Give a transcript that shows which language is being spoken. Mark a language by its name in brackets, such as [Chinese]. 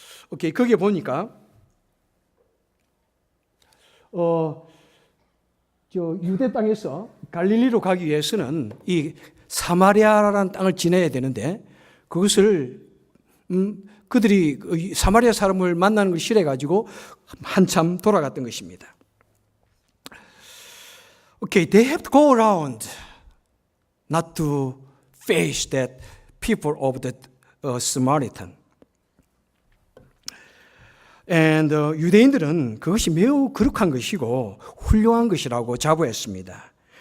[Korean] 오케이, 거기에 보니까 유대 땅에서 갈릴리로 가기 위해서는 이 사마리아라는 땅을 지나야 되는데 그것을 그들이 사마리아 사람을 만나는 걸 싫어해가지고 한참 돌아갔던 것입니다. [English] Okay, they have to go around, not to face that people of the Samaritan. [Korean] And 유대인들은 그것이 매우 거룩한 것이고 훌륭한 것이라고 자부했습니다.